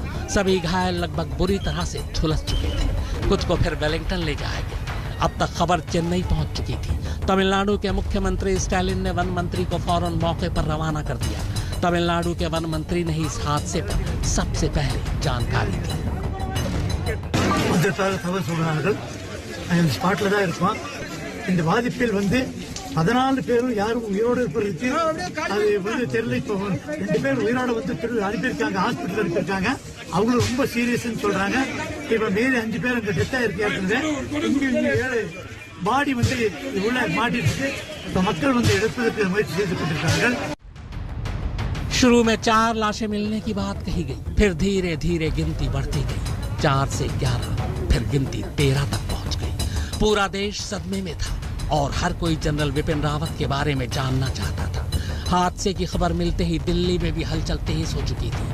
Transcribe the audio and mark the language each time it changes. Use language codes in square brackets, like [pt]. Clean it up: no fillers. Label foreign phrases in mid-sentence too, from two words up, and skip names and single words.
[hi] सभी घायल लगभग बुरी तरह से झुलस चुके थे। कुछ को फिर वेलिंगटन ले जाया गया। अब तक खबर चेन्नई पहुंच चुकी थी। तमिलनाडु के मुख्यमंत्री स्टालिन ने वन मंत्री को फौरन मौके पर रवाना कर दिया। तमिलनाडु के वन मंत्री ने इस हादसे पर सबसे पहले जानकारी दी। [ta] இந்த பாதிப்பில் 14 பேரும் யாரும் உயிரோடு இருப்பதற்கு அது தெரியல. இப்போ 2 பேர் உயிரோடு அனுப்பியிருக்காங்க, ஹாஸ்பிட்டல் அனுப்பியிருக்காங்க. அவங்களும் ரொம்ப சீரியஸ்ன்னு சொல்றாங்க. இப்ப மீதி 5 பேர் அங்க டெத் ஆயிருக்காங்க. இங்க 7 பாடி உள்ள மாட்டிட்டு இப்ப மக்கள் எடுப்பதற்கு முயற்சி செய்து கொண்டிருக்காங்க. [hi] शुरू में 4 लाशें मिलने की बात कही गई, फिर धीरे धीरे गिनती बढ़ती गई। 4 से 11, फिर गिनती 13 तक पहुंच गई। पूरा देश सदमे में था और हर कोई जनरल विपिन रावत के बारे में जानना चाहता था। हादसे की खबर मिलते ही दिल्ली में भी हलचल तेज हो चुकी थी।